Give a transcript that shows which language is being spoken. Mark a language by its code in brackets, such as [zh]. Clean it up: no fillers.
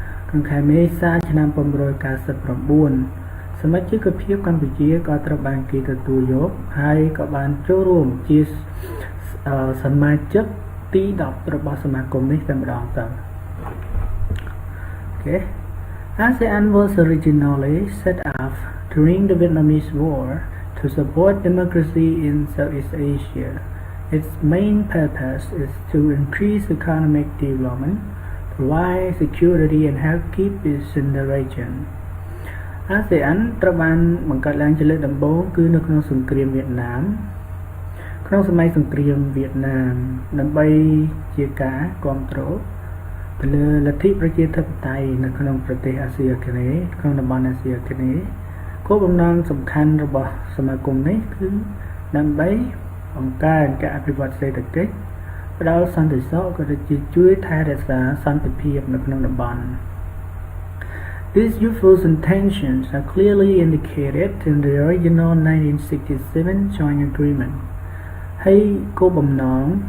[km] ក្នុងខែមេសាឆ្នាំ1999សមាជិកភាពកម្ពុជាក៏ត្រូវបានគេទទួលយកហើយក៏បានចូលរួមជាសមាជិកទី10របស់សមាគមនេះតែម្ដងទៅ [en] Okay ASEAN was originally set up during the Vietnamese War to support democracy in Southeast Asia. Its main purpose is to increase economic development, provide security and help keep peace in the region. [km] ASEAN ត្រូវបានបង្កើតឡើងជាលើកដំបូងគឺនៅក្នុងសង្គ្រាមវៀតណាមក្នុងសម័យសង្គ្រាមវៀតណាមដើម្បីជាការគ្រប់គ្រង ទៅលើលទ្ធិប្រជាធិបតេយ្យនៅក្នុងប្រទេសអាស៊ីអាគ្នេយ៍ក្នុងតំបន់អាស៊ីអាគ្នេយ៍គោលបំណងសំខាន់របស់សមាគមនេះគឺដើម្បីបង្កើនការអភិវឌ្ឍសេដ្ឋកិច្ចផ្ដល់សន្តិសុខក៏ដូចជាជួយថែរក្សាសន្តិភាពនៅក្នុងតំបន់ [en] These youthful intentions are clearly indicated in the original 1967 joint agreement [km] ហើយគោលបំណង